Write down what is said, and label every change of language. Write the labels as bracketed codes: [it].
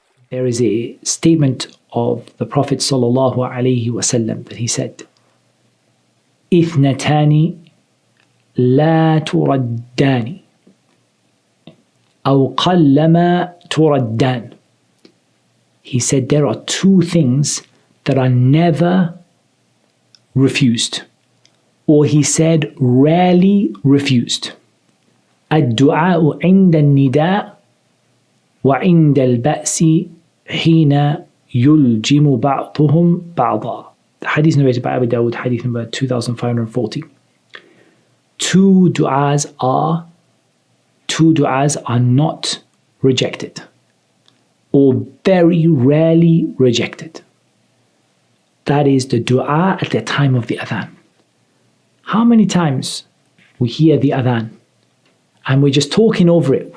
[en] there is a statement of the Prophet ﷺ that he said, [ar] اثنتان لا تردان أو قلما تردان. [en] He said there are two things that are never refused, or he said rarely refused. [ar] الدعاء عند النداء وعند البأس حين يلجم بعضهم بعضا. [en] The hadith narrated by Abu Dawud, hadith number 2540. Two du'as are not rejected, or very rarely rejected. That is the dua at the time of the adhan. How many times we hear the adhan and we're just talking over it?